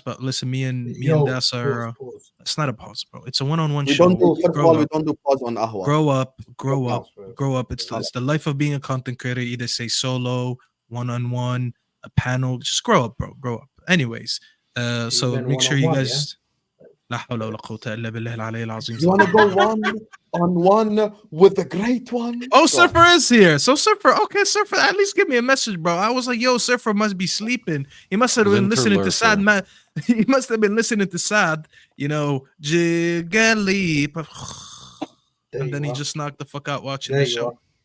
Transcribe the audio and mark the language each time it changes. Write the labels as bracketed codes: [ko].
[en] But listen, me and Das are it's not a pause, bro. It's a one-on-one We show. don't do, first of all, we don't do pause on Ahwa. Grow up. It's the life of being a content creator. Either say solo, one-on-one, a panel. Just grow up, bro. Grow up. Anyways, so make sure you guys. [ar] لا حول ولا قوة إلا بالله العلي العظيم. [en] You want to go one-on-one with the great one? Oh, Surfer is here. So Surfer, okay, Surfer, at least give me a message, bro. I was like, yo, Surfer must be sleeping. He must have been listening to Saad, man. He must have been listening to Saad, you know, Jigali. And then he just knocked the fuck out watching the show.